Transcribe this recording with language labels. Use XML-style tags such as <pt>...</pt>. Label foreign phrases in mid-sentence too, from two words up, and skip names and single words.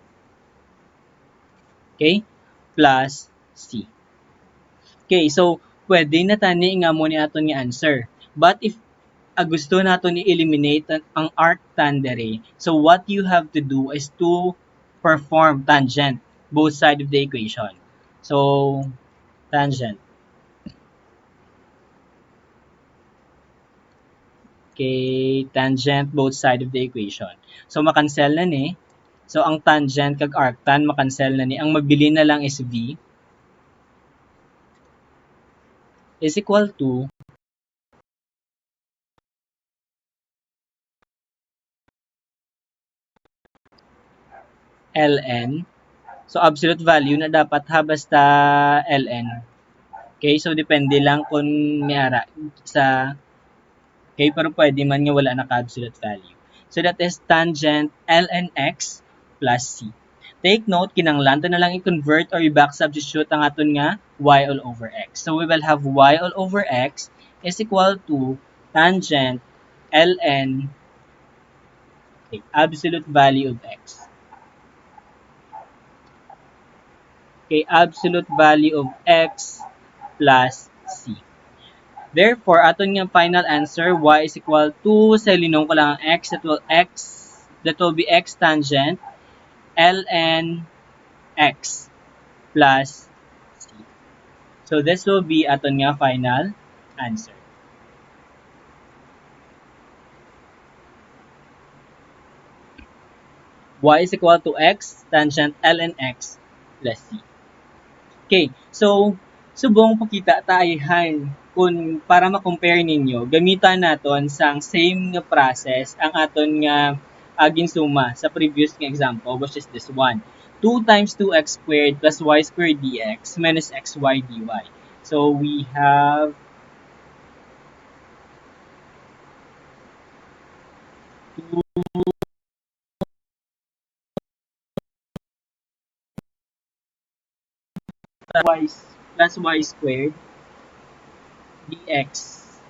<en>Okay, plus c.</en> <krj>Okay, so pwede na tani nga mo ni aton nga answer.</krj> <en>But if</en> <krj>gusto nato ni eliminate ang arctan dere,</krj> <en>so what you have to do is to perform tangent both side of the equation. So tangent. Okay, tangent both side of the equation.</en> <krj>So makancel na ni. So ang tangent kag arctan makancel na ni. Ang mabili na lang</krj> <en>is v is equal to ln.</en> <krj>So</krj> <en>absolute value</en> <krj>na dapat ha basta ln. Okay, so depende lang kung niara sa, okay, pero pwede man nga wala naka-</krj> <en>absolute value. So that is tangent ln x plus c. Take note,</en> <krj>kinanglan to na lang i-convert or i-back substitute ang aton nga</krj> <en>y all over x. So we will have y all over x is equal to tangent ln, okay, absolute value of x. Okay, absolute value of x plus c. Therefore,</en> <krj>aton nga</krj> <en>final answer, y is equal to,</en> <krj>sa linong ko lang ang</krj> <en>x, that will be x tangent ln x plus c. So this will be</en> <krj>aton nga</krj> <en>final answer. Y is equal to x tangent ln x plus c.</en> <krj>Okay, so subong pakita tayo kung para ma-compare ninyo, gamitan naton sang same nga process ang aton nga ginsuma sa previous nga example,</krj> <en>which is this one. 2 times 2x squared plus y squared dx minus xy dy. So we have 2 plus y squared dx.</en>